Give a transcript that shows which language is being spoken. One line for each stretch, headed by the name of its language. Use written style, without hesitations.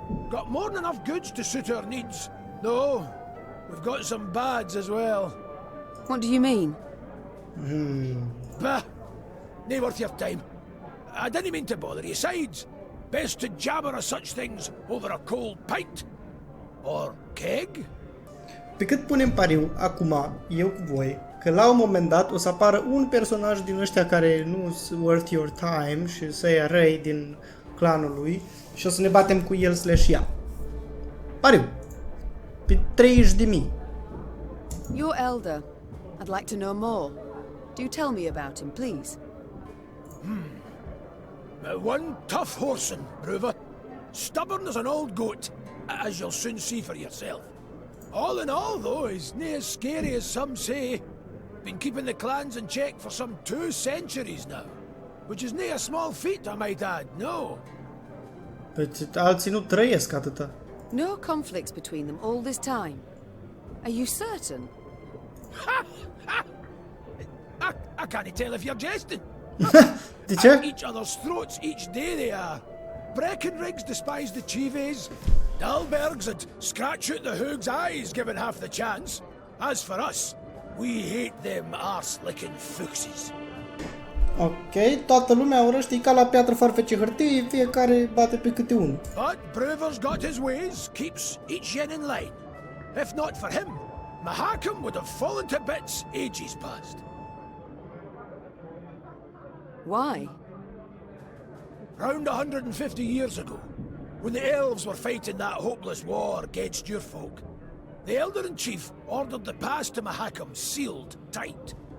English: Got more than enough goods to suit our needs. Though, we've got some bads as well. What do you mean? Bah, nae worth your time. I didn't mean to bother you. Sides, best to jabber of such things over a cold pint. Or keg?
Romanian: Pe cât punem pariu, acum, eu cu voi, că la un moment dat o să apară un personaj din ăștia care nu sunt
English: worth your time
Romanian: și să ia răi din clanul lui și o să ne batem cu el / ea. Pariu. Pe 30.000.
English: You're elder. I'd like to know more. Do tell me about him, please. One tough horseman, Brouver. Stubborn as an old goat, as you'll soon see for yourself. All in all, though, he's nae as scary as some say. Been keeping the clans in check for some 2 centuries now. Which is nae a small feat, I might add, no.
Romanian: Păi alții nu trăiesc atâta.
English: No conflicts between them all this time. Are you certain? I can't tell if you're jesting.
Romanian: De ce?
English: At each other's throats each day they are. Breckenrigs despise the Chives. Dalbergs would scratch out the Hoog's eyes given half the chance. As for us, we hate them arse-licking fuchsies.
Romanian: Ok, toată lumea urăște, e ca la piatră, farfece, hârtie, fiecare bate pe câte unul.
English: But Brouver's got his ways, keeps each yen in line. If not for him, Mahakam would have fallen to bits ages past. Why? Round 150 years ago, when the elves were fighting that hopeless war against your folk, the Elder-in-Chief ordered the pass to Mahakam sealed tight.